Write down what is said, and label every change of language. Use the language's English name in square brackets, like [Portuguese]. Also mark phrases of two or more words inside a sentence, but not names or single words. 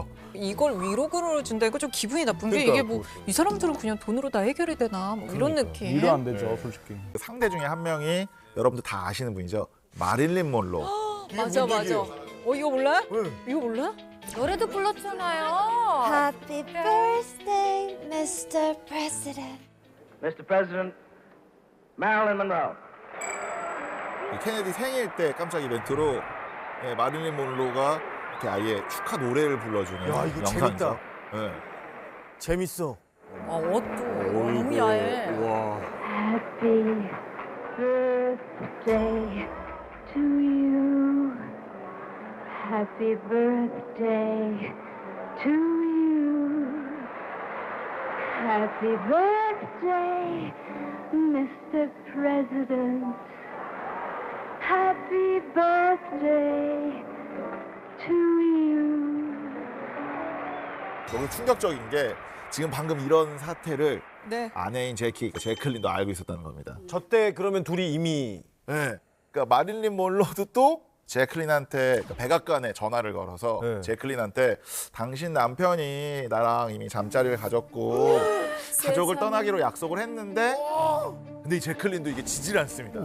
[Korean] 이걸 위로금으로 준다니까 좀 기분이 나쁜 게 이게 뭐 이 사람들은 그냥 돈으로 다 해결이 되나 뭐 이런 느낌. 일도 안 되죠, 솔직히. 그 상대 중에 한 명이 여러분들 다 아시는 분이죠. 마릴린 mon로. 맞아. 이거 몰라? 이거 몰라? 노래도 불렀잖아요. [English] Happy birthday, Mr. President. Mr. President, Marilyn Monroe. [Korean] 이 케네디 생일 때 깜짝 이벤트로 마릴린 mon로가 이렇게 아예 축하 노래를 불러주는 야, 이거 영상이죠. 재밌다. 예. 재밌어. 옷도 너무 야해. [English] Happy birthday to you. Happy birthday to you. Happy birthday, Mr. President. Happy birthday to you. [Korean] 너무 충격적인 게 지금 방금 이런 사태를 네. 아내인 제클린도 알고 있었다는 겁니다. 저 때 그러면 둘이 이미 네. 그러니까 마릴린 mon로도 또 제클린한테 백악관에 전화를 걸어서 네. 제클린한테 당신 남편이 나랑 이미 잠자리를 가졌고 가족을 떠나기로 약속을 했는데 근데 이 제클린도 이게 지질 않습니다.